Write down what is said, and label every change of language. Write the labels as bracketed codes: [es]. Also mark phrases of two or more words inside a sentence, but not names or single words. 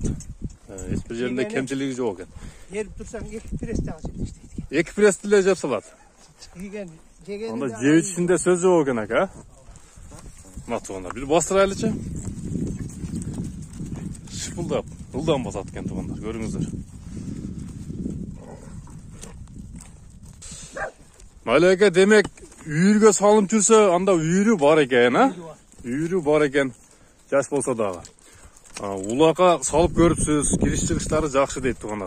[ky] Эч бир жеринде кемчилиги жок экен. Ерип турсаң 2 престе ашып иштейт экен. 2 престе эле жеп салат. Анда жеп ичинде сөз жок экен ака. Мына туугандар, бир бастырайлычы. [kk] Шыпылдап, ылдам басат екен туғандар, көріңіздер. Малайка демек үйірге салынып жүрсе, анда үйірі бар екен, а? Үйірі бар екен, жас болса дағы. Улақа салып көріпсіз, кіріс-шығыштары жақсы дейді туғандар.